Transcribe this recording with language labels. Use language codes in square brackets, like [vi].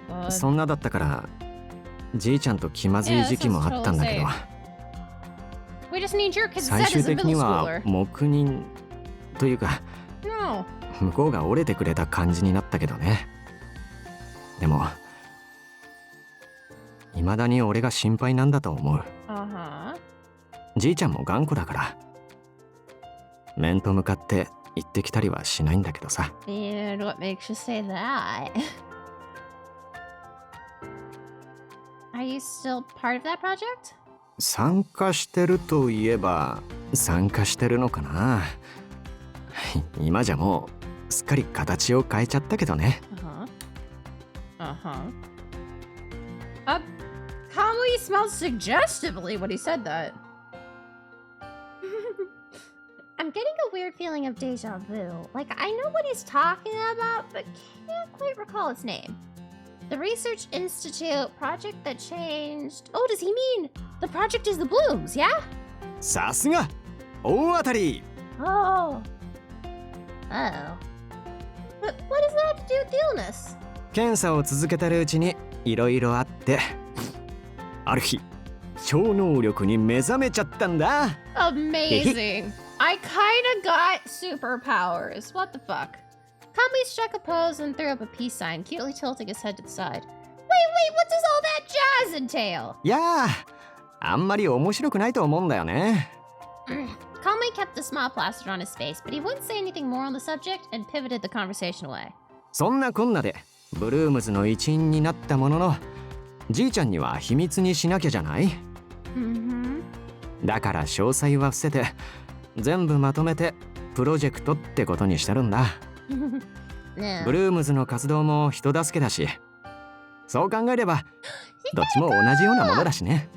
[ja] そんなだったからじいちゃんと気まずい時期もあったんだけど、最終的には黙認というか向こうが折れてくれた感じになったけどね。でも未だに俺が心配なんだと思う。じいちゃんも頑固だから面と向かって行ってきたりはしないんだけどさ。 [en] And what makes you say that? Are you still part of that project? [ja] 参加してるといえば参加してるのかな。今じゃもうすっかり形を変えちゃったけどね。 [en] Kamui smelled suggestively when he said that. I'm getting a weird feeling of deja vu. Like, I know what he's talking about, but can't quite recall its name. The Research Institute project that changed... Oh, does he mean the project is the blooms, yeah? [ja] さすが大当たり。 [en] Oh. Oh. But what does that have to do with the illness? [ja] 検査を続けてるうちにいろいろあって、ある日超能力に目覚めちゃったんだ。 [en] Amazing. I kinda got superpowers. What the fuck? Kamui struck a pose and threw up a peace sign, cutely tilting his head to the side. Wait, what does all that jazz entail? [ja] いやー、あんまり面白くないと思うんだよね。 [en] Kamui kept a smile plastered on his face, but he wouldn't say anything more on the subject and pivoted the conversation away. [ja] そんなこんなでブルームズの一員になったものの、じいちゃんには秘密にしなきゃじゃない？だから詳細は伏せて、全部まとめてプロジェクトってことにしてるんだ。ブルームズの活動も人助けだし、そう考えればどっちも同じようなものだしね。